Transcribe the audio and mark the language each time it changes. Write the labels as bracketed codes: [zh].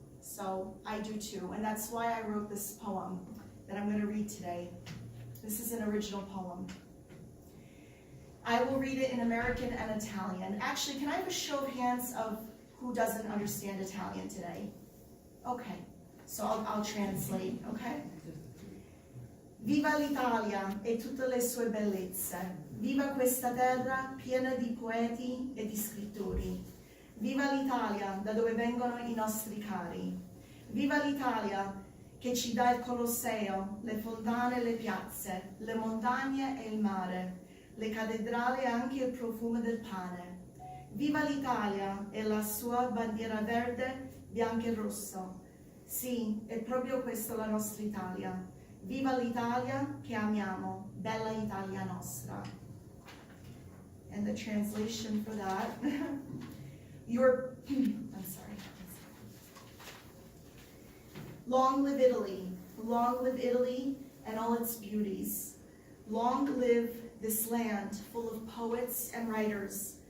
[en] So I do too, and that's why I wrote this poem that I'm going to read today. This is an original poem. I will read it in American and Italian. Actually, can I have a show of hands of who doesn't understand Italian today? Okay, so I'll translate, okay? [it] Viva l'Italia e tutte le sue bellezze. Viva questa terra piena di poeti e di scrittori. Viva l'Italia, da dove vengono i nostri cari. Viva l'Italia, che ci dà il Colosseo, le fontane e le piazze, le montagne e il mare, le cattedrali e anche il profumo del pane. Viva l'Italia e la sua bandiera verde, bianco e rosso. Sì, è proprio questa la nostra Italia. Viva l'Italia che amiamo, bella Italia nostra. [en] And the translation for that. I'm sorry. Long live Italy and all its beauties. Long live this land full of poets and writers.